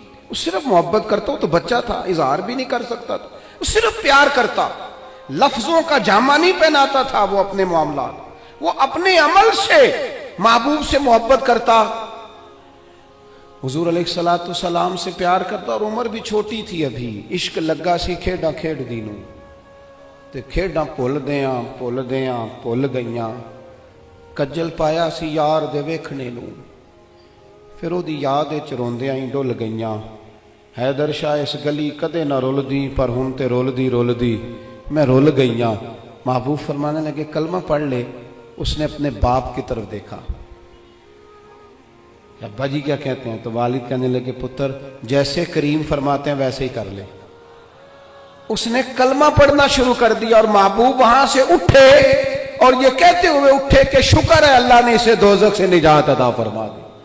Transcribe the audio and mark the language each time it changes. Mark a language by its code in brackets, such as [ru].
[ur] وہ صرف محبت کرتا. وہ تو بچہ تھا، اظہار بھی نہیں کر سکتا تھا. وہ صرف پیار کرتا، لفظوں کا جامہ نہیں پہناتا تھا. وہ اپنے معاملات، وہ اپنے عمل سے محبوب سے محبت کرتا. حضور علیہ السلام سے پیار کرتا. اور عمر بھی چھوٹی تھی ابھی. [pa] عشق لگا سی کھیڈاں کھیڈ دینوں تے کھیڈاں بھول گئیاں. کجل پایا سی یار دے ویکھنے نوں، پھر او دی یاد وچ روندیاں ہی ڈل گئیاں. حیدر شاہ اس گلی کدے نہ رلدی، پر ہن تے رلدی میں رل گئیاں. [ur] محبوب فرمانے لگے کلمہ پڑھ لے. اس نے اپنے باپ کی طرف دیکھا. ابا جی کیا کہتے ہیں؟ تو والد کہنے لگے پتر جیسے کریم فرماتے ہیں ویسے ہی کر لے. اس نے کلمہ پڑھنا شروع کر دیا اور محبوب وہاں سے اٹھے اور یہ کہتے ہوئے اٹھے کہ شکر ہے اللہ نے اسے دوزخ سے نجات عطا فرما دی.